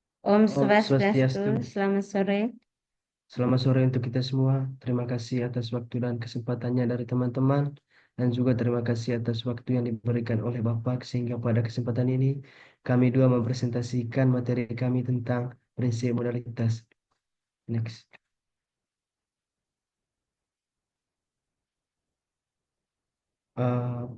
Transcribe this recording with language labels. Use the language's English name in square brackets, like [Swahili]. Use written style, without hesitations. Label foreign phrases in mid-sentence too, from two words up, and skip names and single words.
[Sanskrit] Om Om Swastiastu, Swastiastu. [Indonesian] selamat sore. Selamat sore untuk kita semua. Terima kasih atas waktu dan kesempatannya dari teman-teman. Dan juga terima kasih atas waktu yang diberikan oleh Bapak sehingga pada kesempatan ini kami dua mempresentasikan materi kami tentang prinsip modalitas. Next. Eh,